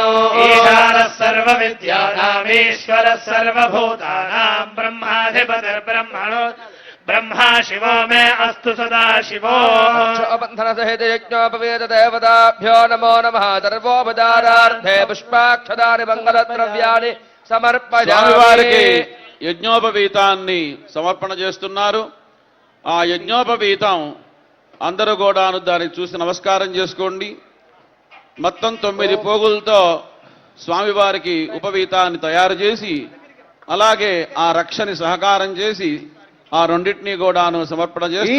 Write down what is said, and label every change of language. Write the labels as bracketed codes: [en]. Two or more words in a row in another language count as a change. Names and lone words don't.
[sa] ईशानः सर्वविद्यानामीश्वरः सर्वभूतानां ब्रह्माधिपतिर्ब्रह्मणो ब्रह्मा शिवो मे अस्तु सदा शिवो। बंधन सहित यज्ञोपवेद देवताभ्यो नमो नमः। सर्वोपचारार्थे पुष्पाक्षदानि मंगलद्रव्यानि समर्पयामि। [te] యజ్ఞోపవీతాన్ని సమర్పణ చేస్తున్నారు. ఆ యజ్ఞోపవీతం అందరూ కూడాను దాన్ని చూసి నమస్కారం చేసుకోండి. మొత్తం 9 పోగులతో స్వామివారికి ఉపవీతాన్ని తయారు చేసి అలాగే ఆ రక్షని సహకారం చేసి ఆ రెండింటినీ కూడాను సమర్పణ చేస్తున్నారు.